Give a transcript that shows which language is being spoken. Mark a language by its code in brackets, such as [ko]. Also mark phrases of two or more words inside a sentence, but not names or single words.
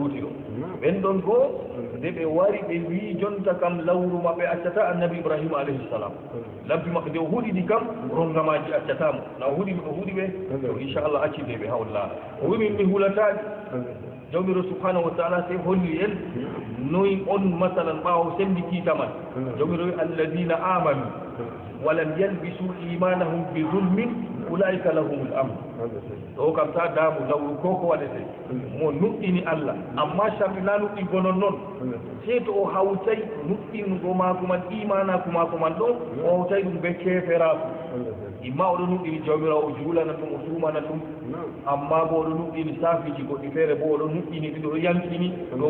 [ff] luuti ɗo ɓen ɗon goo nde ɓe wari ɓe wi jonta kam lawru maɓɓe accata annabi ibrahima [ar] عليه السلام [ff] labbi maɓɓe nde o huɗiɗi kam rongamaji accatamo na o huɗi ɓe huɗi ɓe to inchallah accide ɓe hawlla o wi min mi hulataɗi jawmiro [ar] سبحانه وتعالى [ff] sey holli en noyi on masalan ɓaawo sendi kiitaman jawmiro wi [ar] الذين آمنوا ولم يلبسوا إيمانهم بظلم أولئك لهم الأمن [ff] ɗo kam ta daamu lawru ko waɗete mo nuɗɗini Allah amma sharɗi na nuɗɗingo noon sey to o hawtay nuɗɗingo maako man imanaku maako man ɗo o hawtay ɗum ɓe keeferaku imma oɗo nuɗɗini jawmirawo o juulana ɗum o sumana ɗum amma bo oɗo nuɗɗini saafiji goɗɗi feere bo oɗo nuɗɗini ɗiɗo yankini ɗo